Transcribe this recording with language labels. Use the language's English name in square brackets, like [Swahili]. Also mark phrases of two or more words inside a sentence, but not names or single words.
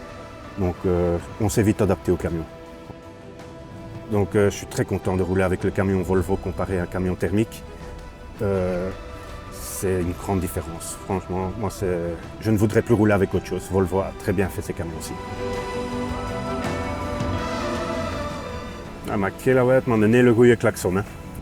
[French] Donc on s'est vite adapté au camion. Donc je suis très content de rouler avec le camion Volvo comparé à un camion thermique. C'est une grande différence. Franchement, moi je ne voudrais plus rouler avec autre chose. Volvo a très bien fait ses camions aussi. [Dutch] Maar kilowatts, man, een hele goede klakson, hè.